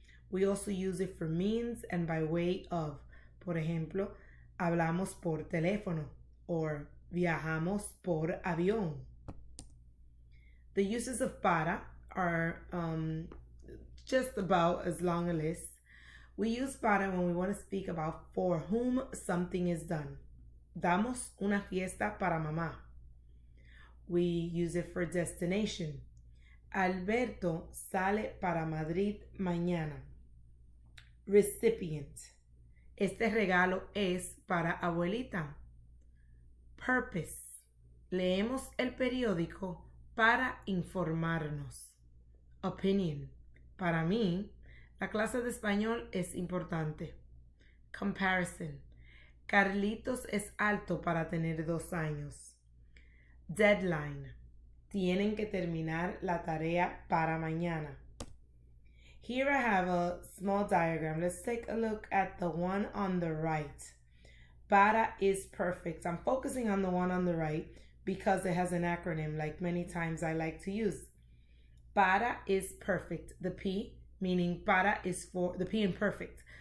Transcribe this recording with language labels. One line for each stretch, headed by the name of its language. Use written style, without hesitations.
English: We also use it for means and by way of.
Spanish: Por ejemplo, hablamos por teléfono
English: or
Spanish: viajamos por avión.
English: The uses of para are just about as long a list. We use para when we want to speak about for whom something is done.
Spanish: Damos una fiesta para mamá.
English: We use it for destination.
Spanish: Alberto sale para Madrid mañana. Recipient. Este regalo es para abuelita. Purpose. Leemos el periódico para informarnos. Opinion. Para mí, la clase de español es importante. Comparison. Carlitos es alto para tener 2 años. Deadline. Tienen que terminar la tarea para mañana.
English: Here I have a small diagram. Let's take a look at the one on the right. Para is perfect. I'm focusing on the one on the right because it has an acronym like many times I like to use. Para is perfect. The P, meaning para is for, the P in perfect.